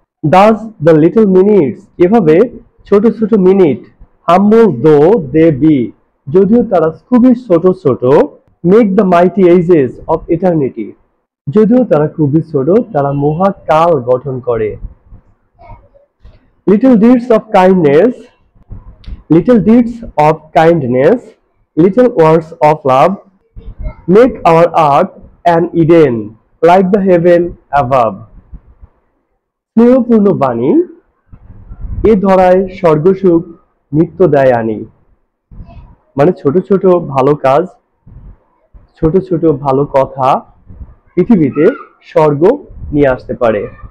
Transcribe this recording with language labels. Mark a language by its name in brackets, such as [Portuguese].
[English] thus the little minutes [Bangla] এভাবে ছোট ছোট মিনিট, [English] humble though they be [Bangla] যদিও তারা খুবই ছোট ছোট, [English] make the mighty ages of eternity [Bangla] যদিও তারা খুবই ছোট, তারা মহাকাল গঠন করে। [English] Little deeds of kindness, little deeds of kindness, little words of love, make our earth an Eden, like the heaven above. [Bangla] স্নেহপূর্ণ বাণী এ ধরায় স্বর্গসুখ নিত্য দেয় আনি। মানে ছোট ছোট ভালো কাজ, ছোট ছোট ভালো কথা পৃথিবীতে স্বর্গ নিয়ে আসতে পারে।